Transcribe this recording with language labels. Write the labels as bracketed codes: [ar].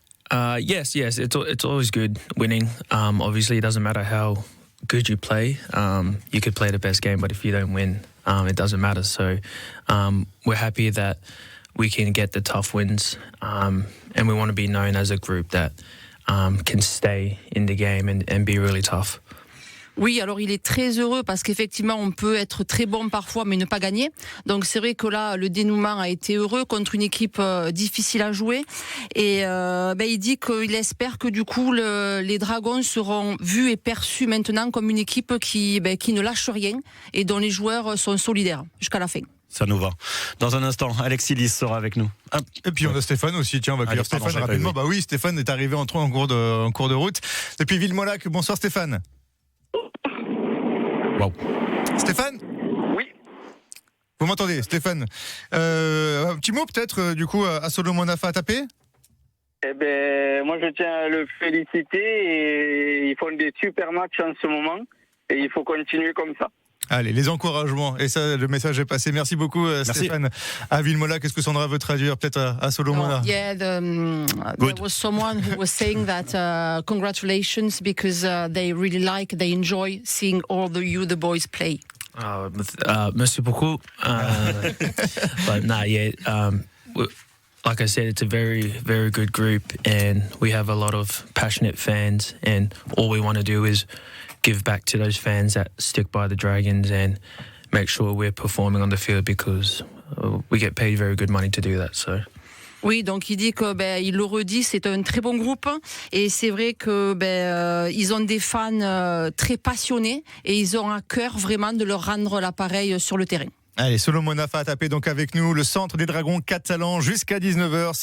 [en] Yes, it's always good winning. Obviously, it doesn't matter how good you play. You could play the best game, but if you don't win, it doesn't matter. So we're happy that we can get the tough wins, and we want to be known as a group that can stay in the game and be really tough. [fr] Oui, alors il est très heureux parce qu'effectivement on peut être très bon parfois mais ne pas gagner. Donc c'est vrai que là le dénouement a été heureux contre une équipe difficile à jouer et il dit qu'il espère que du coup les Dragons seront vus et perçus maintenant comme une équipe qui ne lâche rien et dont les joueurs sont solidaires jusqu'à la fin. Ça nous va. Dans un instant, Alexis Lys sera avec nous. Et puis on a Stéphane aussi, tiens, on va accueillir Stéphane rapidement. Bah oui, Stéphane est arrivé en cours de route depuis Villemolac. Bonsoir Stéphane. Wow. Stéphane ? Oui. Vous m'entendez, Stéphane ? Un petit mot peut-être du coup à Solomon Afah-Atapé ? Moi je tiens à le féliciter et ils font des super matchs en ce moment et il faut continuer comme ça. Allez, les encouragements. Et ça, le message est passé. Merci beaucoup, Stéphane. À Villemolac, qu'est-ce que Sandra veut traduire peut-être à Solomon? [en] Yeah, there was someone who was saying that congratulations because they enjoy seeing all the boys play. [fr] Merci beaucoup. [en] But nah, yeah. Like I said, it's a very, very good group, and we have a lot of passionate fans, and all we want to do is give back to those fans that stick by the Dragons and make sure we're performing on the field because we get paid very good money to do that. So. [fr] Oui, donc il dit que il le redit, c'est un très bon groupe et c'est vrai que ils ont des fans très passionnés et ils ont à cœur vraiment de leur rendre l'appareil sur le terrain. Allez, Solomon Afah-Atapé donc avec nous, le centre des Dragons catalans jusqu'à 19h.